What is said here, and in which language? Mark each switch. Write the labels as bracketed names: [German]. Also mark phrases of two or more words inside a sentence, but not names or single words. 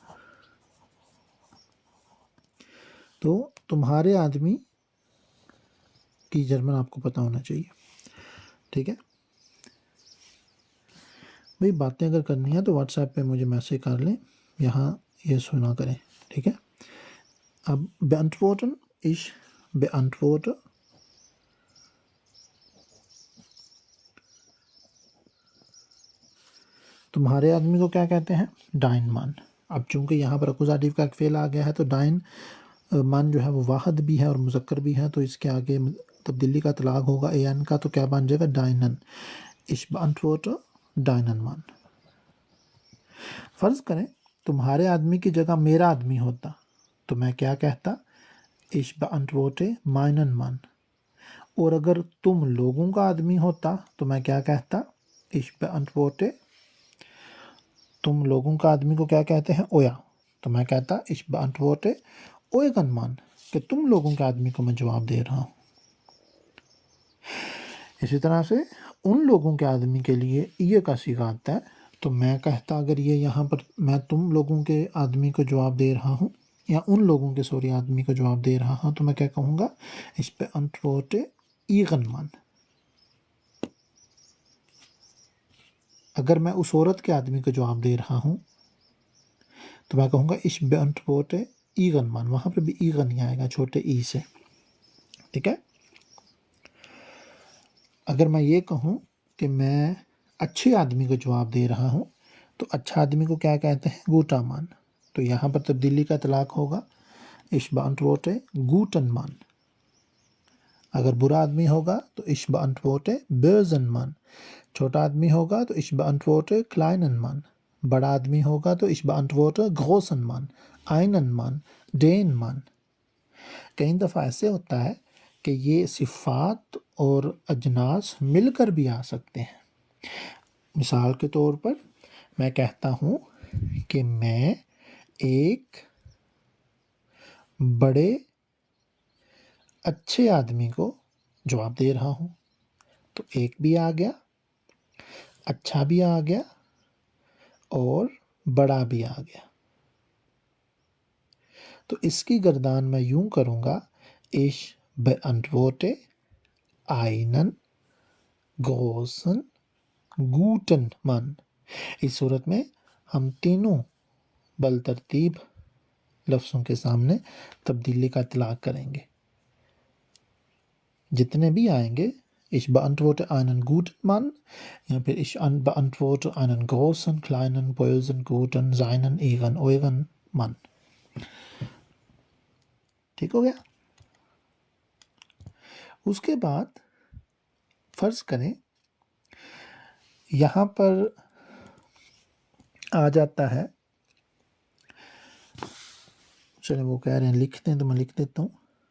[Urdu] تو تمہارے آدمی کی جرمن آپ کو پتا ہونا چاہیے، ٹھیک ہے بھائی. باتیں اگر کرنی ہے تو واٹس ایپ پہ مجھے میسج کر لیں، یہاں یہ سنا کریں، ٹھیک ہے. اب [German] beantworten, ich beantworte [Urdu] تمہارے آدمی کو کیا کہتے ہیں, [German] dein Mann. [Urdu] اب چونکہ یہاں پر اکوزاٹیو کا ایک فعل آ گیا ہے، تو [German] dein Mann [Urdu] جو ہے وہ واحد بھی ہے اور مذکر بھی ہے، تو اس کے آگے تبدیلی کا اطلاق ہوگا اے این کا، تو کیا بن جائے گا، ڈائنن. [German] ich beantworte deinen Mann. [Urdu] فرض کریں تمہارے آدمی کی جگہ میرا آدمی ہوتا، تو میں کیا کہتا, [German] ich beantworte meinen Mann। [Urdu] اور اگر تم لوگوں کا آدمی ہوتا تو میں کیا کہتا, [German] ich beantworte, [Urdu] تم لوگوں کا آدمی کو کیا کہتے ہیں، اویا، تو میں کہتا [German] ich beantworte euren Mann, [Urdu] کہ تم لوگوں کے آدمی کو میں جواب دے رہا ہوں. اسی طرح سے ان لوگوں کے آدمی کے لیے یہ کا صیغہ آتا ہے، تو میں کہتا، اگر یہ یہاں پر میں تم لوگوں کے آدمی کو جواب دے رہا ہوں، یا ان لوگوں کے سوری آدمی کو جواب دے رہا ہوں، تو میں کیا کہوں گا, [German] ich beantworte ihren Mann। [Urdu] اگر میں اس عورت کے آدمی کو جواب دے رہا ہوں تو میں کہوں گا [German] ich beantworte ihren Mann। [Urdu] وہاں پہ بھی ihren ہی آئے گا چھوٹے ای سے، ٹھیک ہے. اگر میں یہ کہوں کہ میں اچھے آدمی کو جواب دے رہا ہوں، تو اچھا آدمی کو کیا کہتے ہیں, [German] guter Mann. [Urdu] تو یہاں پر تبدیلی کا اطلاق ہوگا [German] ich beantworte guten Mann। [Urdu] اگر برا آدمی ہوگا تو [German] ich beantworte bösen Mann। [Urdu] چھوٹا آدمی ہوگا تو [German] ich beantworte kleinen Mann। [Urdu] بڑا آدمی ہوگا تو [German] ich beantworte großen Mann, einen Mann, den Mann। [Urdu] کئی دفعہ ایسے ہوتا ہے کہ یہ صفات اور اجناس مل کر بھی آ سکتے ہیں. مثال کے طور پر میں کہتا ہوں کہ میں ایک بڑے اچھے آدمی کو جواب دے رہا ہوں، تو ایک بھی آ گیا، اچھا بھی آ گیا اور بڑا بھی آ گیا. تو اس کی گردان میں یوں کروں گا, [German] ich beantworte einen großen guten Mann. [Urdu] اس صورت میں ہم تینوں بالترتیب لفظوں کے سامنے تبدیلی کا اطلاق کریں گے. جتنے بھی آئیں گے, [German] ich beantworte einen guten Mann [Urdu] یا پھر [German] ich beantworte einen großen, kleinen, bösen, guten, seinen, ihren, euren Mann। [Urdu] ٹھیک ہو گیا. اس کے بعد فرض کریں یہاں پر آ جاتا ہے، چلیے وہ کہہ رہے ہیں لکھتے ہیں تو میں لکھ دیتا ہوں.